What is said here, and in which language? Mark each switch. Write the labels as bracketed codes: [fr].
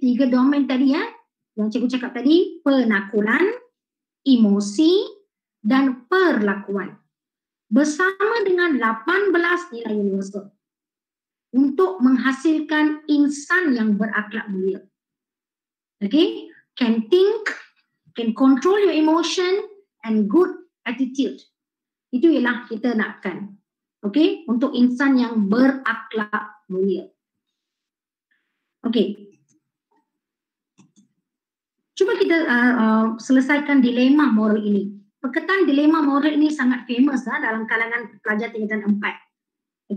[ms] 3 domain tadi yang cikgu cakap tadi, penakulan, emosi dan perlakuan. Bersama dengan 18 nilai universal untuk menghasilkan insan yang berakhlak mulia. Okay? [en] Can think, can control your emotion and good attitude. [ms] Itu ialah kita nakkan. Okay? Untuk insan yang berakhlak mulia. Okay. Cuba kita selesaikan dilema moral ini. Perkataan dilema moral ini sangat famous dalam kalangan pelajar tingkatan 4.